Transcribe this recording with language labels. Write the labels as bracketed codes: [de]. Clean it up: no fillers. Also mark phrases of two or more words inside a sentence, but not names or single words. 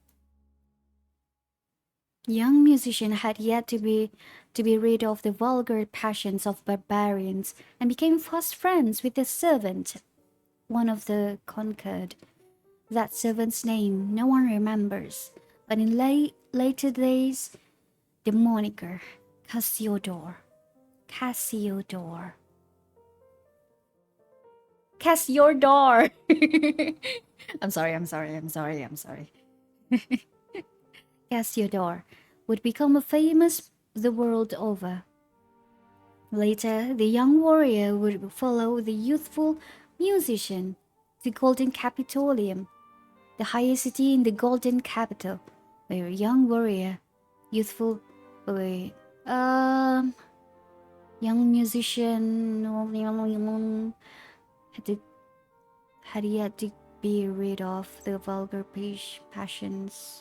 [en] Young musician had yet to be rid of the vulgar passions of barbarians and became fast friends with the servant, one of the conquered. That servant's name no one remembers, but in later days, the moniker Cassiodor. Cassiodor. Cassiodor. I'm sorry. Cassiodor would become famous the world over. Later, the young warrior would follow the youthful musician to the Golden Capitolium, the highest city in the Golden Capital, where a young warrior, youthful, wait, um, young musician had to had yet to be rid of the vulgar passions.